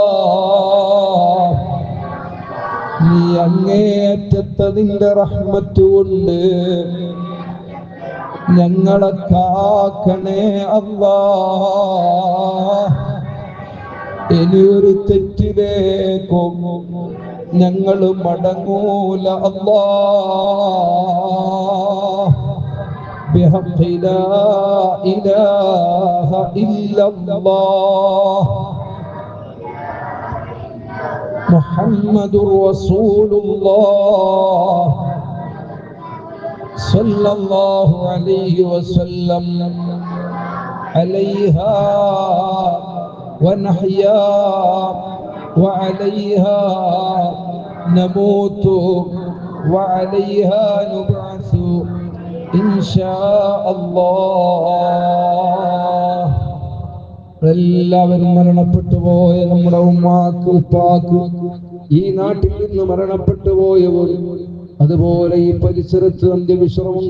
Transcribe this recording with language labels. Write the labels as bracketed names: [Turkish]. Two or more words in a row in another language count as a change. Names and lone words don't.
[Malayalam] നീ അങ്ങേയറ്റത്തെ നിന്റെ റഹ്മത്ത് കൊണ്ട് ഞങ്ങളെ കാക്കണേ അല്ലാ. ഇനിയൊരു തെറ്റിലേക്കും ഞങ്ങൾ മടങ്ങൂല അല്ലാ. [Arabic] بحق لا إله إلا الله محمد رسول الله صلى الله عليه وسلم عليها ونحيا وعليها نموت وعليها نبعث إن شاء الله. [Malayalam] എല്ലാവരും മരണപ്പെട്ടു പോയ നമ്മുടെ ഉമ്മാക്ക് ഉപ്പാക്ക്, ഈ നാട്ടിൽ നിന്ന് മരണപ്പെട്ടു പോയവർ, അതുപോലെ ഈ പരിസരത്ത് അന്ത്യവിശ്രമം